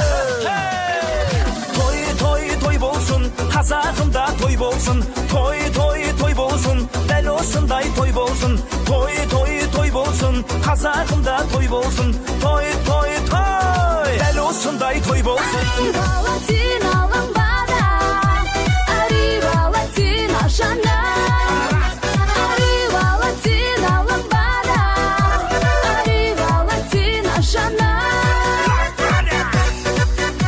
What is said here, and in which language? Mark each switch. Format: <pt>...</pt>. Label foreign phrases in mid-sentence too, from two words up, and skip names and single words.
<kk>Той той той болсын, Қазағымда той болсын. Той той той болсын, дәл осындай той болсын. Той той той болсын, Қазағымда той болсын. Той той той, дәл осындай той болсын.</kk> <it>Latina lambada, arriva Latina Shana. Arriva Latina ламбада, arriva Latina Shana.</it>